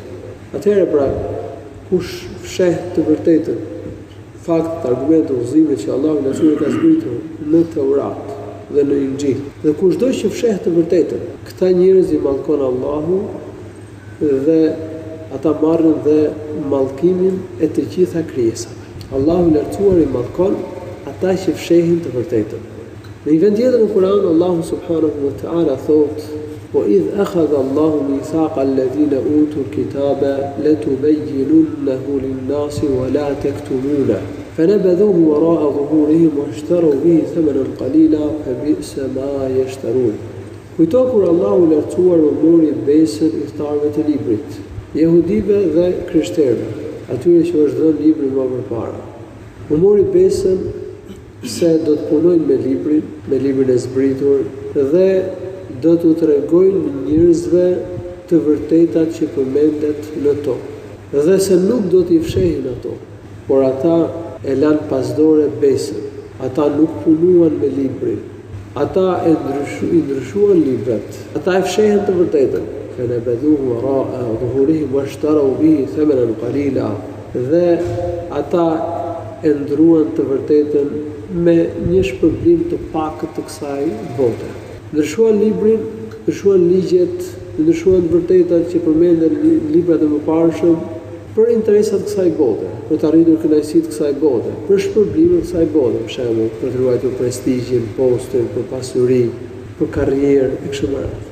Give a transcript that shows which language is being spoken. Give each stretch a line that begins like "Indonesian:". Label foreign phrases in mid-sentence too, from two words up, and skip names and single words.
Albanian: Atëherë pra, kush fsheh të vërtetën, fakt, argumente, udhëzime që Allahu na ka zbritur në Teurat dhe në Injil, dhe kushdo që fsheh të vërtetën, këta njerëz i mallkon Allahu dhe ata marrin dhe mallkimin e të gjitha krijesave. Allahu i lartësuar i mallkon ata që fshehin të vërtetën. Në një vend tjetër në Kur'an, Allahu
Arabic: سبحانه وتعالى thotë: وَإِذْ أَخَذَ اللَّهُ مِيثَاقَ الَّذِينَ أُوتُوا الْكِتَابَ لَتُبَيِّنُنَّهُ لِلنَّاسِ وَلَا تَكْتُمُونَهُ فَنَبَذُوهُ وَرَاءَ ظُهُورِهِمْ وَاشْتَرَوْا بِهِ ثَمَنًا قَلِيلًا فَبِئْسَ مَا يَشْتَرُونَ.
Albanian: Kujto kur Allahu i lartësuar u mori besën udhëtarëve të librit, jehudive dhe krishterëve, atyre që është dhënë libri më përpara. U mori besën se do të punojnë me librin e zbritur dhe do t'u tregojnë njerëzve të vërtetat që përmendet në to, dhe se nuk do t'i fshehin ato, por ata e lanë pasdore besën, ata nuk punuan me librin, ata e ndryshuan librat, ata e fshehen të vërtetën,
Arabic: فَنَبَذُوهُ وَرَاءَ ظُهُورِهِمْ وَاشْتَرَوْا بِهِ ثَمَنًا قَلِيلًا,
Albanian: dhe ata e ndruan të vërtetën me një shpërblim të pakët të kësaj bote. Ndryshuan librin, ndryshuan ligjet, ndryshuan të vërtetat që përmenden librat e mëparshëm për interesat kësaj bote, për të arritur kënaqësitë të kësaj bote, për shpërblimin e kësaj bote, për shembull, për të ruajtur prestigjin, postin, për pasuri, për karrierë e kështu me radhë.